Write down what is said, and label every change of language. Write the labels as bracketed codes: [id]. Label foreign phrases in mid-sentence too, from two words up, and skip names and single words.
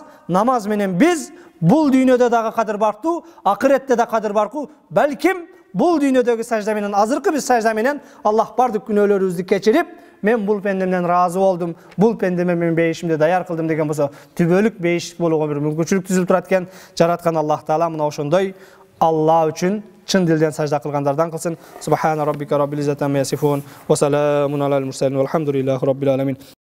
[ky] Намаз менен биз бул дүйнөдө дагы кадыр бартуу, акыретте да кадыр баркуу, балким бул дүйнөдөгү сажда менен, азыркы биз сажда менен Аллах бардык күнөөлөрүбүздү кечирип, мен бул пендемден разы болдум, бул пендеме мен бейишимди даяр кылдым деген болсо, түбөлүк бейиш болууга бир мүмкүнчүлүк түзүлүп турат экен. Жараткан Аллах таала мына ошондой Аллах үчүн чын дилден сажда кылгандардан кылсын. [ar] سبحان ربك رب العزة عما يصفون وسلام على المرسلين والحمد لله رب العالمين.